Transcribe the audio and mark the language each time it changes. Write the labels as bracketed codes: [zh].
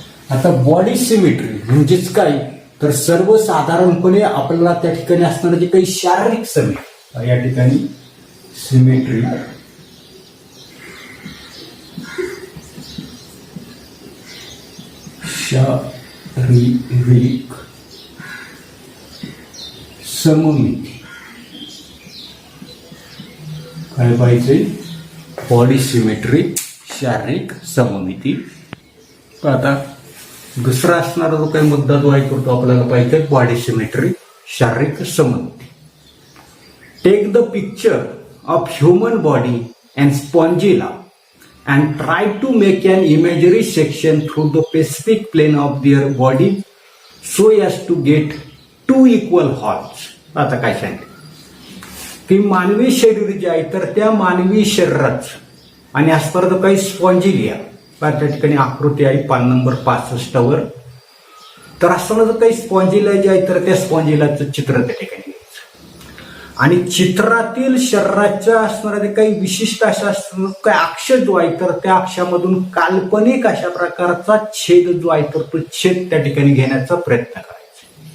[mr] आता body symmetry म्हणजेच काय तर सर्वसाधारणपणे आपल्याला त्या ठिकाणी असणारे जे काही शारीरिक समेट या ठिकाणी सिमेट्री शारीरिक सममिती काय पाहिजे बॉडी सिमेट्री शारीरिक सममिती. आता दुसरा असणारा जो काही मुद्दा जो आहे तो आपल्याला पाहिजे बॉडी सिमेट्री शारीरिक सममिती. [en] Take the picture of human body and spongilla and try to make an imaginary section through the specific plane of their body so as to get two equal halves. [mr] आता काय सांगितलं की मानवी शरीर जे आहे तर त्या मानवी शरीराचं आणि असणारा काही स्पॉन्जिलिया त्या ठिकाणी आकृती आहे पान नंबर 65 वर. तर असणारं काही स्पॉन्जिलिया जे आहे तर त्या स्पॉन्जिलियाचं चित्र त्या ठिकाणी आणि चित्रातील शरीराच्या असणारे काही विशिष्ट अशा काही अक्ष जो आहे तर त्या अक्षामधून काल्पनिक अशा प्रकारचा छेद जो आहे तर तो छेद त्या ठिकाणी घेण्याचा प्रयत्न करायचा